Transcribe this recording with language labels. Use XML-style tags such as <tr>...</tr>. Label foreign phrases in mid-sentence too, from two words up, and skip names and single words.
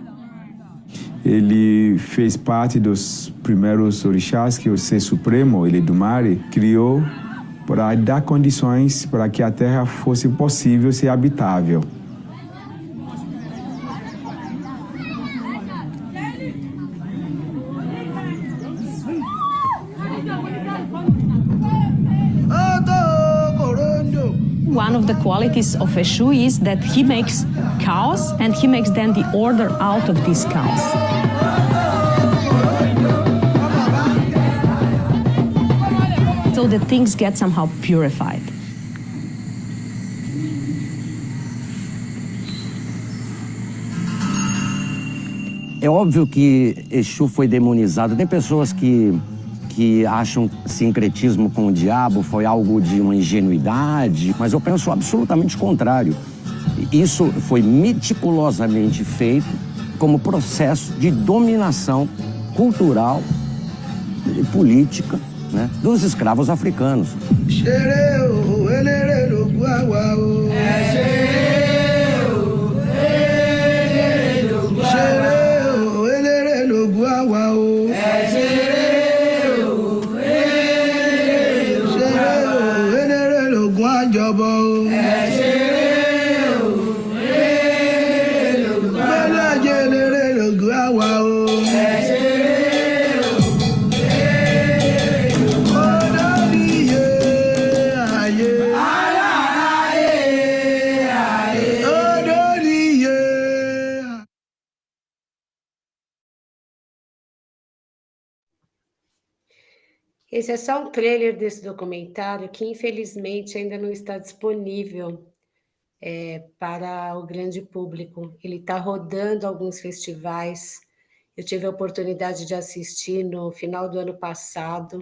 <pt>Ele fez parte dos primeiros orixás que o Ser Supremo, Eledumare, criou para dar condições para que a Terra fosse possível ser habitável.</pt> <en>One of the qualities of Exu is that he makes chaos and he makes then the order out of this chaos. So that things get somehow purified.</en> <pt>É óbvio que Exu foi demonizado. Tem pessoas que acham sincretismo com o diabo foi algo de uma ingenuidade, mas eu penso absolutamente o contrário. Isso foi meticulosamente feito como processo de dominação cultural e política, né, dos escravos africanos.</pt> <yo>ṣeré o eléré lògùn àwa o. ṣeré o eléré lògùn àwa o. ṣeré o eléré lògùn àjọbọ o. gbẹ́lájẹ eléré lògùn àwa o. Olóríyé ayé. Olóríyé.</yo> <pt>Esse é só um trailer desse documentário que, infelizmente, ainda não está disponível para o grande público. Ele está rodando alguns festivais. Eu tive a oportunidade de assistir no final do ano passado.</pt>